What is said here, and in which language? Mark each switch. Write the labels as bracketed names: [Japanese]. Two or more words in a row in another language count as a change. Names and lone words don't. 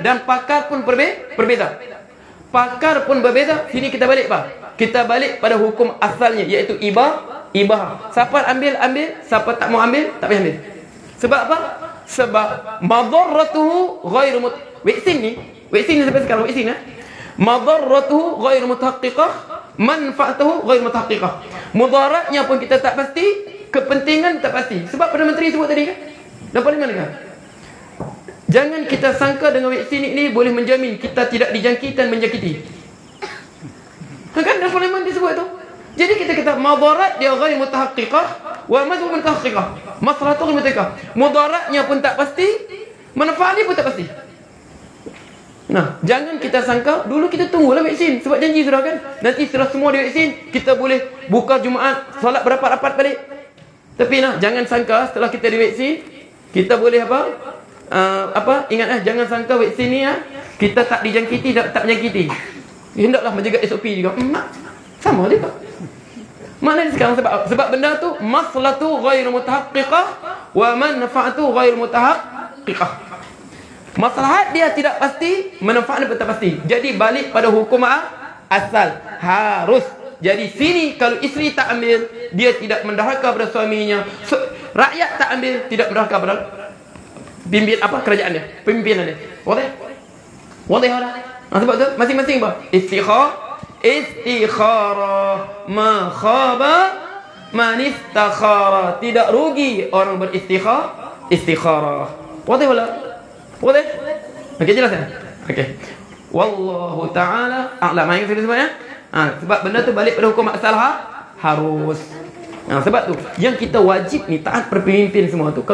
[Malay] Dan pakar pun berbeza. Pakar pun berbeza. Sini kita balik apa? Kita balik pada hukum asalnya, iaitu ibahah. Siapa ambil, siapa tak mau ambil, tak payah ambil. Sebab apa? Sebab [Arabic] مضرته غير [Malay] vaksin ni sampai sekarang vaksin [Arabic] مضرته غير متحققة، منفعته غير متحققة. [Malay] Mudaratnya pun kita tak pasti, kepentingan tak pasti. Sebab Perdana Menteri sebut tadi kan, dan parlimen kan, jangan kita sangka dengan vaksin ini boleh menjamin kita tidak dijangkiti dan menjangkiti. Kan dalam parlimen disebut tu. Jadi kita kata madarat dia [Arabic] غير متحققة ومذهب متحققة. مصلحة متحققة. [Malay] Mudaratnya pun tak pasti, manfaatnya pun tak pasti. Nah, jangan kita sangka dulu kita tunggulah vaksin sebab janji sudah kan. Nanti setelah semua divaksin, kita boleh buka Jumaat, solat berapat-rapat balik. Tapi jangan sangka setelah kita divaksin, kita boleh ingat jangan sangka vaksin ni kita tak dijangkiti, tak menyakiti. Hendaklah menjaga SOP juga. Sama dia tak? Maknanya sekarang sebab benda tu [Arabic] مصلحة غير متحققة ومنفعة غير متحققة. [Malay] Maslahat dia tidak pasti, manfaat dia tak pasti. Jadi balik pada hukum asal, harus. Jadi sini kalau isteri tak ambil, dia tidak menderhaka pada suaminya. Rakyat tak ambil, tidak menderhaka pada kerajaan dia, pimpinan dia. Wadah dah. Sebab tu masing-masing apa? [Arabic] استخارة ما خاب من استخار. [Malay] Tidak rugi orang beristikharah. Wadah. Okey, jelas kan? Okey. [Arabic] والله تعالى أعلم. [Malay] Yang saya sebutnya. Sebab benda tu balik pada hukum asal harus. Sebab tu yang kita wajib ni taat pada pemimpin semua tu.